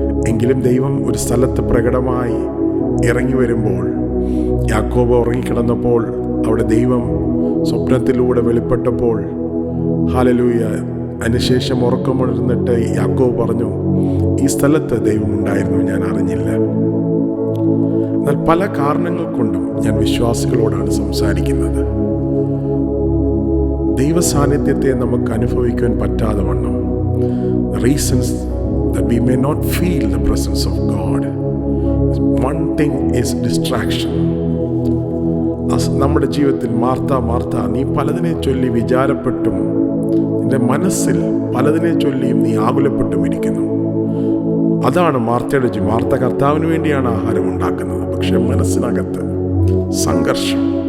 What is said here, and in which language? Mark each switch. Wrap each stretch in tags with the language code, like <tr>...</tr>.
<ml>എങ്കിലും ദൈവം ഒരു സ്ഥലത്ത് പ്രകടമായി ഇറങ്ങി വരുമ്പോൾ, യാക്കോബ് ഉറങ്ങിക്കിടന്നപ്പോൾ അവിടെ ദൈവം സ്വപ്നത്തിലൂടെ വെളിപ്പെട്ടപ്പോൾ, ഹല്ലേലൂയ, അതിനുശേഷം ഉറക്കമുണർന്നിട്ട് യാക്കോബ് പറഞ്ഞു, ഈ സ്ഥലത്ത് ദൈവമുണ്ടായിരുന്നു, ഞാൻ അറിഞ്ഞില്ല. എന്നാൽ പല കാരണങ്ങൾ കൊണ്ടും ഞാൻ വിശ്വാസികളോടാണ് സംസാരിക്കുന്നത്. ദൈവ സാന്നിധ്യത്തെ നമുക്ക് അനുഭവിക്കാൻ പറ്റാതെ വണ്ണം,</ml> <en>reasons that we may not feel the presence of God. One thing is distraction.</en> <ml>നമ്മുടെ ജീവിതത്തിൽ മാർത്ത നീ പലതിനെ ചൊല്ലി വിചാരപ്പെട്ടും നിന്റെ മനസ്സിൽ പലതിനെ ചൊല്ലിയും നീ ആകുലപ്പെട്ടും ഇരിക്കുന്നു. അതാണ് മാർത്തയുടെ ജീവിതം. മാർത്ത കർത്താവിന് വേണ്ടിയാണ് ആഹാരം ഉണ്ടാക്കുന്നത്, പക്ഷെ മനസ്സിനകത്ത് സംഘർഷം.</ml>